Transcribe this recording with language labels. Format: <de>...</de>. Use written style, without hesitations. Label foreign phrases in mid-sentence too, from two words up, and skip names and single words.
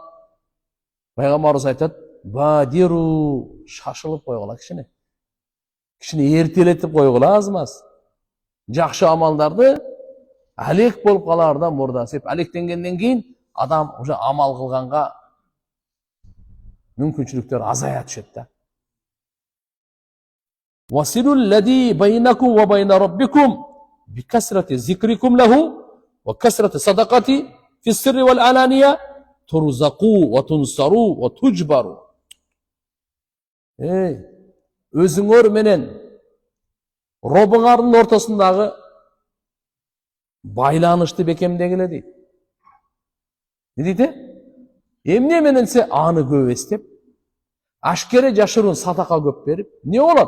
<ky>Пайгамбарыбыз айтат, бадиру, шашылып койгула кичине. Кичине эртелетип койгула аз-маз. Жакшы амалдарды алек болуп калаардан мурда. Сеп алектенгенден кийин адам уже амал кылганга мүмкүнчүлүктөр азая түшөт да.</ky> <ar>وَصِلُوا الَّذِي بَيْنَكُمْ وَبَيْنَ رَبِّكُمْ بِكَسْرَةِ ذِكْرِكُمْ لَهُ وَكَسْرَةِ صَدَقَةِ فِي السِّرِّ وَالْعَلَانِيَةِ تُرْزَقُوا وَتُنْصَرُوا وَتُجْبَرُوا.</ar> <ky>Өзүңөр менен Робуңардын ортосундагы байланышты бекемдегиле дейт. Не дейт? Эмне менен се аны көп эстеп, ашкере жашыруун садака көп берип, не болот?</ky>